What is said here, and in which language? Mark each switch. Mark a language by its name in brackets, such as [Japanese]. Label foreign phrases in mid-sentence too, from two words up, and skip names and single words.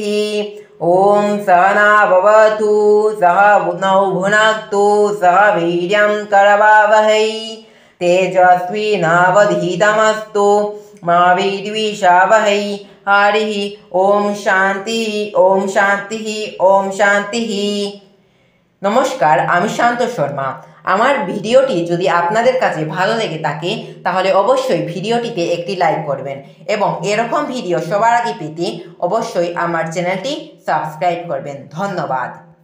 [Sanskrit] ॐ सहना भवतु सहनौ भुनक्तु सह वीर्यं करवावहै तेजस्विनावधीतमस्तु मा विद्विषावहै। हरिः ॐ शान्तिः ॐ शान्तिः ॐ शान्तिः। [Bangla] নমস্কার, আমি শান্ত শর্মা। আমার ভিডিওটি যদি আপনাদের কাছে ভালো লেগে থাকে তাহলে অবশ্যই ভিডিওটিতে একটি লাইক করবেন এবং এরকম ভিডিও সবার আগে পেতে অবশ্যই আমার চ্যানেলটি সাবস্ক্রাইব করবেন। ধন্যবাদ।